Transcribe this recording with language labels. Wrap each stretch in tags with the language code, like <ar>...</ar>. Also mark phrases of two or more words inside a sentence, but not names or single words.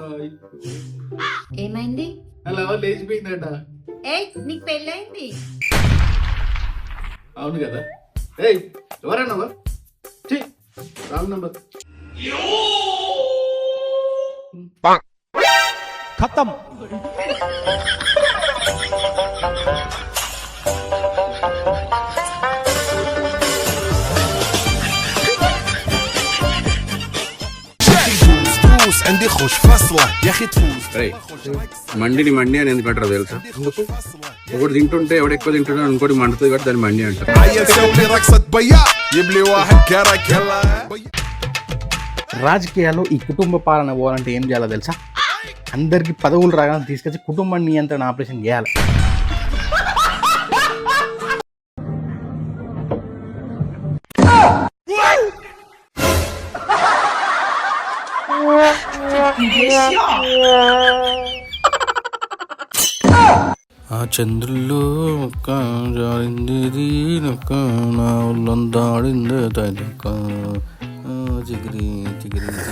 <te>ఏమైంది? అలా లేచిపోయిందట. ఏయ్, నీకు పెళ్ళైంది? అవును కదా. ఏయ్, ఎవరన్నావా?</te> <en>wrong number.</en> <te>ఖతం.</te> <ar>عندي خوش فصلة يا اخي تفوز.</ar> <te>మండిని మండి అని ఎందుకు అంటారు తెలుసా? ఒకటి తింటుంటే ఎవడు ఎక్కువ తింటున్నాడు ఇంకోటి మండుతుంది కాబట్టి దాన్ని మండి అంటారు.</te> <ar>عيل سوي رقصة بياع يبلي واحد كرك يلا.</ar> <te>రాజకీయాల్లో ఈ కుటుంబ పాలన పోవాలంటే ఏం చేయాలో తెలుసా? అందరికి పదవులు రాగానే తీసుకొచ్చి కుటుంబ నియంత్రణ ఆపరేషన్ చేయాలి. ఆ చంద్రుల్లో జారింది నా ఒళ్ళందాడింది చిగిరి చిగిరి</te>